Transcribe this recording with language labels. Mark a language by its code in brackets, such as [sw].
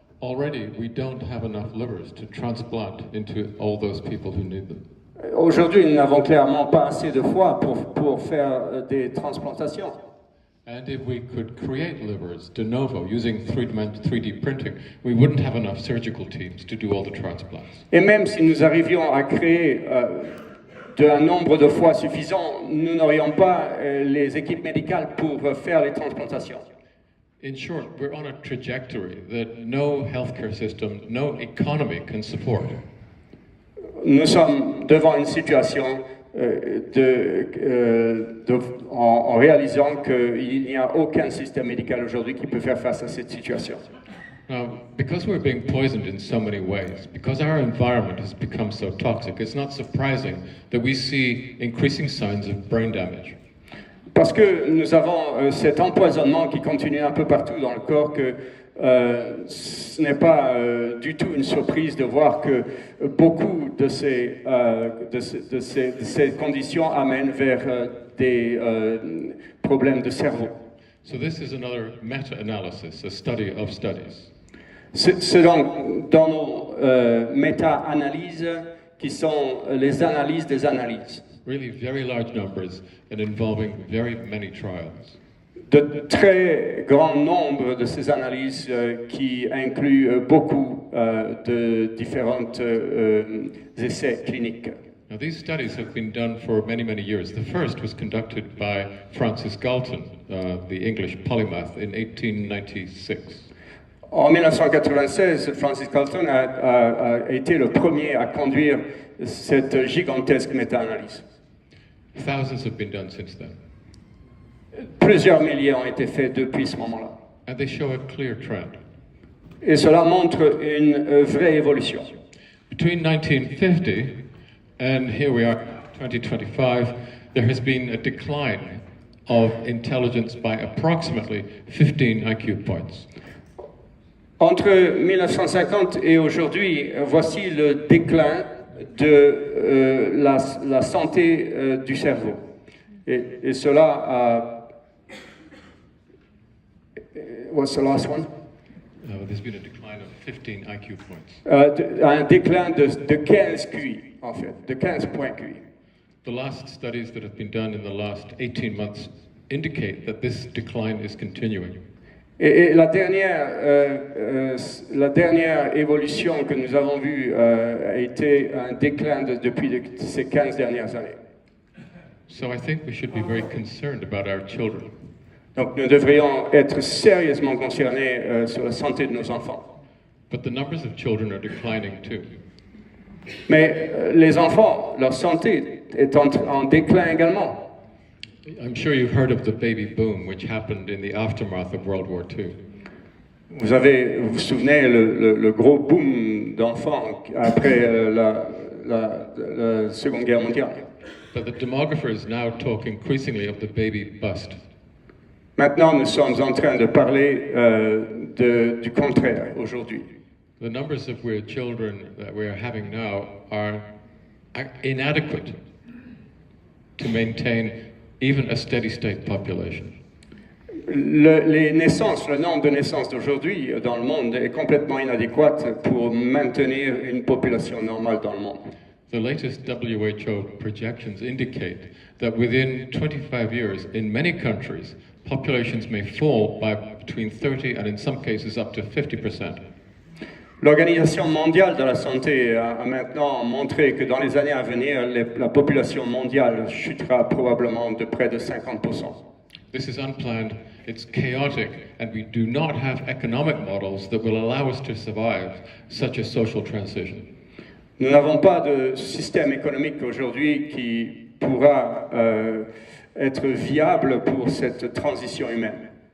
[en] Already, we don't have enough livers to transplant into all those people who need them. [fr] Aujourd'hui, nous n'avons clairement pas assez de foie pour faire des transplantations. [en] And if we could create livers de novo using 3D printing, we wouldn't have enough surgical teams to do all the transplants. [fr] Et même si nous arrivions à créer un nombre de foie suffisant, nous n'aurions pas les équipes médicales pour faire les transplantations. [en] In short, we're on a trajectory that no healthcare system, no economy can support. [fr] Nous sommes devant une situation en réalisant qu'il n'y a aucun système médical aujourd'hui qui peut faire face à cette situation. [en] Now, because we're being poisoned in so many ways, because our environment has become so toxic, it's not surprising that we see increasing signs of brain damage. [fr] Parce que nous avons cet empoisonnement qui continue un peu partout dans le corps, que ce n'est pas du tout une surprise de voir que beaucoup de ces conditions amènent vers des problèmes de cerveau. [en] So this is another meta-analysis, a study of studies. [fr] C'est donc dans nos méta-analyses qui sont les analyses des analyses. [en] Really very large numbers and involving very many trials. [fr] De très grand nombre de ces analyses qui incluent beaucoup de différents essais cliniques. [en] Now these studies have been done for many, many years. The first was conducted by Francis Galton, the English polymath, in 1896. [fr] En 1996, Francis Galton a été le premier à conduire cette gigantesque méta-analyse. [en] Thousands have been done since then. [fr] Plusieurs milliers ont été faits depuis ce moment-là. [en] And they show a clear trend. [fr] Et cela montre une vraie évolution. [en] Between 1950 and here we are, 2025, there has been a decline of intelligence by approximately 15 IQ points. [fr] Entre 1950 et aujourd'hui, voici le déclin de la santé du cerveau. Et cela a... [en] What's the last one? There's been a decline of 15 IQ points. [fr] Un déclin de 15 QI, en fait, de 15 points QI. [en] The last studies that have been done in the last 18 months indicate that this decline is continuing. [fr] Et la dernière évolution que nous avons vue a été un déclin depuis ces 15 dernières années. [en] So I think we should be very concerned about our children. [fr] Donc nous devrions être sérieusement concernés sur la santé de nos enfants. [en] But the numbers of children are declining too. [fr] Mais les enfants, leur santé est en déclin également. [en] I'm sure you've heard of the baby boom, which happened in the aftermath of World War II. [fr] Vous vous souvenez le gros boom d'enfants après la Seconde Guerre mondiale. [en] But the demographers now talk increasingly of the baby bust. [fr] Maintenant, nous sommes en train de parler du contraire aujourd'hui. [en] The numbers of children that we are having now are inadequate to maintain even a steady state population. [fr] Le nombre de naissances d'aujourd'hui dans le monde est complètement inadéquat pour maintenir une population normale dans le monde. [en] The latest WHO projections indicate that within 25 years, in many countries, populations may fall by between 30 and in some cases up to 50%. [fr] L'Organisation mondiale de la santé a maintenant montré que dans les années à venir, la population mondiale chutera probablement de près de 50%. [en] This is unplanned, it's chaotic, and we do not have economic models that will allow us to survive such a social transition. [fr] Nous n'avons pas de système économique aujourd'hui qui pourra être viable pour cette transition humaine.